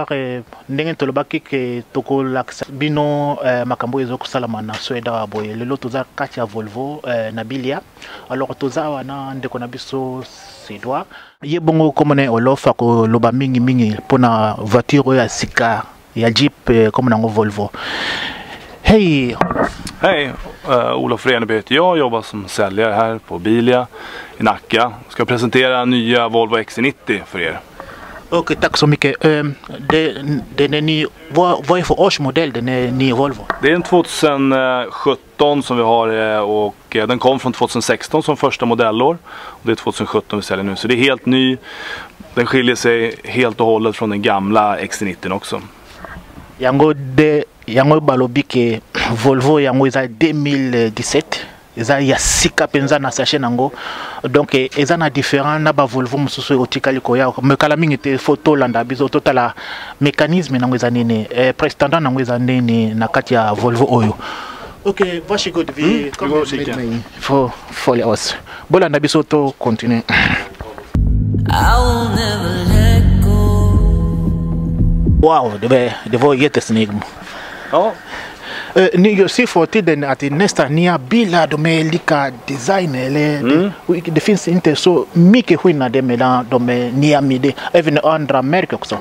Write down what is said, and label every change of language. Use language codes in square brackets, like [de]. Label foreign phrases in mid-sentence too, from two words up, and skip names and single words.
[ln] Ndenge tolobaki ke tokolakisa bino makambo ezokosalama na Sweda boye lelo toza kati ya Volvo na Bilia. Alors toza wana ndeko na biso Sedwa. Ye bongo komone olofa ko loba mingi pona voiture ya sika ya Jeep comme nango Volvo. [sv] Hej Olof. Hej, Olof Reneby heter jag, jobbar som säljare här på Bilia i Nacka. Ska presentera nya Volvo XC90 för er. Okej, tack så mycket. Den är ny, vad är för årsmodell den är ny Volvo? Det är en 2017 som vi har och den kom från 2016 som första modellår. Och det är 2017 vi säljer nu, så det är helt ny. Den skiljer sig helt och hållet från den gamla XC90 också. [ln] Yango balobike Volvo yango eza 2017. Eza ya sika penza na sachet nango, donc eza na différent na ba Volvo mususu otikali ko ya me kala mingi te photo landa biso totala mécanisme nango eza nene prestanda nango eza nene na kati ya Volvo oyo. [sv] Ok, varsågod vi kommer med mig för följa oss. [ln] Bolanda biso to continue. [sv] Wow, det var jättesnyggt. Ja. Ni ser för tiden att nästan nya bilar de är lika design eller det finns inte så mycket skillnader mellan de nya med även andra märken också.